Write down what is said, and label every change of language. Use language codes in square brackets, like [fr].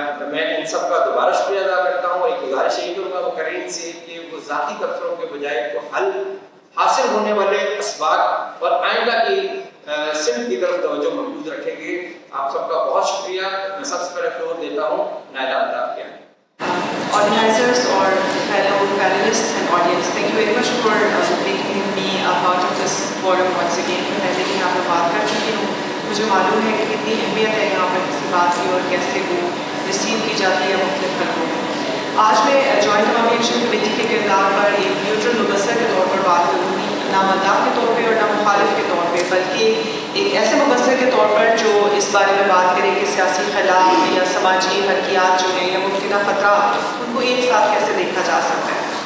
[hi] मैं इन सब का दोबारा शुक्रिया अदा करता हूँ। एक गुजारिश यही करूँगा मुकर्रीन से कि वो ज़ाती तबसरों के बजाय तो हल हासिल होने वाले असबाब और आइंदा की सिमत की तरफ तवज्जो मरकूज़ रखेंगे। आप सबका बहुत शुक्रिया। मैं सबसे पहले फ्लोर देता हूँ नायला अल्ताफ के। [en] Organizers or fellow panelists and audience, thank you very much for making me a part of this forum once again. [hi] मैं पहले भी यहाँ पर बात कर चुकी हूँ। मुझे मालूम है कि कितनी अहमियत है यहाँ पर किसी बात की और कैसे वो रिसीव की जाती है मुख्तलिफ हलकों में। आज मैं जॉइंट अवामी एक्शन कमेटी के किरदार पर एक न्यूट्रल मुबस्सर के तौर पर बात करूँगी, ना मद्दाह के तौर पर और ना मुखालिफ के तौर पर, बल्कि एक ऐसे मुबस्सर के तौर पर जो इस बारे में बात करें कि सियासी खिलाफ या समाजी हरकियात जो है या मुमकिन ख़तरा, उनको एक साथ कैसे देखा जा सकता है।